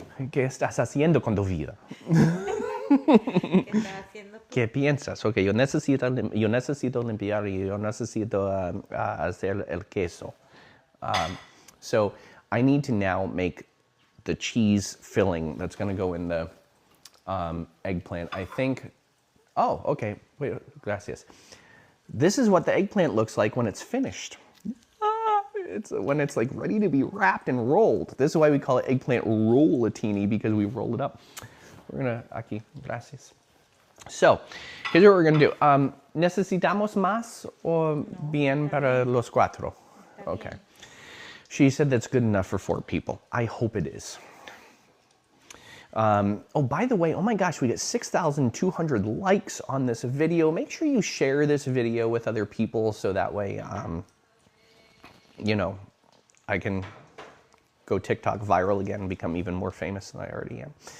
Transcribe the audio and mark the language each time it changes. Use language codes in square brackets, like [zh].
[es] ¿Qué estás haciendo con tu vida? ¿Qué piensas? Ok, yo necesito limpiar y yo necesito hacer el queso. [en] So I need to now make the cheese filling that's going to go in the eggplant. I think, oh, okay, wait, gracias. This is what the eggplant looks like when it's finished. It's when it's like ready to be wrapped and rolled. This is why we call it eggplant rollatini, because we roll it up. We're gonna, [es] aquí, gracias. [en] So, here's what we're gonna do. [es] ¿Necesitamos más o bien para los cuatro? [en] Okay. She said that's good enough for 4 people. I hope it is. Oh, by the way, oh my gosh, we get 6,200 likes on this video. Make sure you share this video with other people so that way, you know, I can go TikTok viral again and become even more famous than I already am.